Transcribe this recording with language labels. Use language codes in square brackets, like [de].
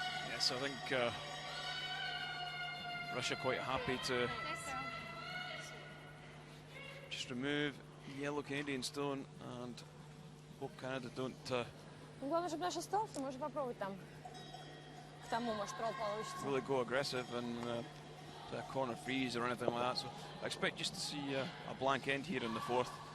[en] Yes, I think Russia quite happy to just remove yellow Canadian stone and hope Canada don't [ru] Ну, главное, чтобы наш остался, можно попробовать там. К тому, может, тролл получится. [en] really go aggressive and a corner freeze or anything like that. So I expect just to see a blank end here in the 4th.